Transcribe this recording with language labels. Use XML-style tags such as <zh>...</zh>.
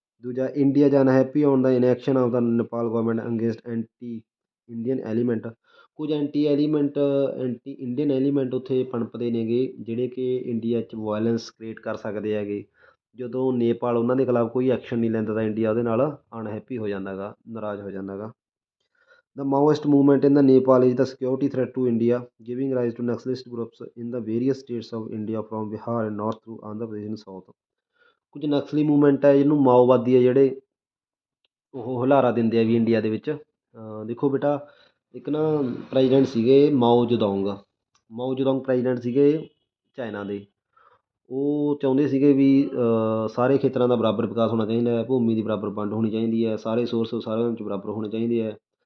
<pa>ਦੂਜਾ,</pa> <en>India ਜਾਂ unhappy on the inaction of the Nepal government against anti Indian element,</en> <pa>ਕੁਝ anti Indian element ਉੱਥੇ ਪਣਪਦੇ ਨੇਗੇ, ਜਿਹੜੇ ਕਿ ਇੰਡੀਆ 'ਚ ਵਾਇਲੈਂਸ ਕ੍ਰੀਏਟ ਕਰ ਸਕਦੇ ਹੈਗੇ, ਜਦੋਂ ਨੇਪਾਲ ਉਹਨਾਂ ਦੇ ਖਿਲਾਫ ਕੋਈ ਐਕਸ਼ਨ ਨਹੀਂ ਲੈਂਦਾ ਤਾਂ ਇੰਡੀਆ ਉਹਦੇ ਨਾਲ ਅਨਹੈਪੀ ਹੋ ਜਾਂਦਾ ਗਾ, ਨਾਰਾਜ਼ ਹੋ ਜਾਂਦਾ ਗਾ।</pa> <en>The Maoist movement in the Nepal is the security threat to India, giving rise to nationalist groups in the various states of India from Bihar and north to Andhra Pradesh in south.</en> <pa>ਕੁਝ ਨਕਸਲੀ movement ਹੈ ਜਿਹਨੂੰ ਮਾਓਵਾਦੀ ਹੈ ਜਿਹੜੇ ਉਹ ਹੁਲਾਰਾ ਦਿੰਦੇ ਆ ਵੀ India ਦੇ ਵਿੱਚ। ਦੇਖੋ ਬੇਟਾ, ਇੱਕ ਨਾ ਪ੍ਰੈਜ਼ੀਡੈਂਟ ਸੀਗੇ ਮਾਓ ਜਦੋਂਗ ਪ੍ਰੈਜ਼ੀਡੈਂਟ ਸੀਗੇ ਚਾਈਨਾ ਦੇ। ਉਹ ਚਾਹੁੰਦੇ ਸੀਗੇ ਵੀ ਸਾਰੇ ਖੇਤਰਾਂ ਦਾ ਬਰਾਬਰ ਵਿਕਾਸ ਹੋਣਾ ਚਾਹੀਦਾ ਹੈ, ਭੂਮੀ ਦੀ ਬਰਾਬਰ ਵੰਡ ਹੋਣੀ ਚਾਹੀਦੀ ਹੈ, ਸਾਰੇ ਸੋਰਸ ਸਾਰਿਆਂ 'ਚ ਬਰਾਬਰ ਹੋਣੇ ਚਾਹੀਦੇ ਹੈ।</pa>